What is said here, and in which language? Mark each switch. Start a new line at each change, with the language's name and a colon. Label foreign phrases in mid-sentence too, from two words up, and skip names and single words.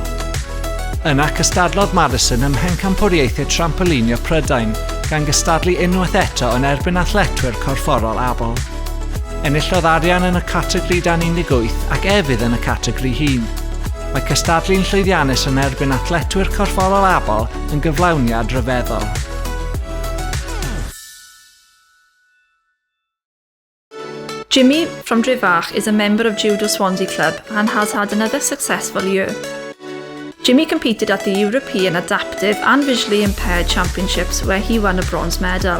Welsh: Yna cystadlodd Madison ym Mhencampwriaethau trampolinio Prydain gan gystadlu unwaith eto yn erbyn athletwyr corfforol abal. Enillodd arian yn y categori dan 18 ac efydd yn y categori hun. Mae cystadlu'n llwyddiannus yn erbyn athletwyr corfforol abal yn gyflawniad ryfeddol.
English: Jimmy from Drefach is a member of Judo Swansea Club and has had another successful year. Jimmy competed at the European Adaptive and Visually Impaired Championships where he won a bronze medal.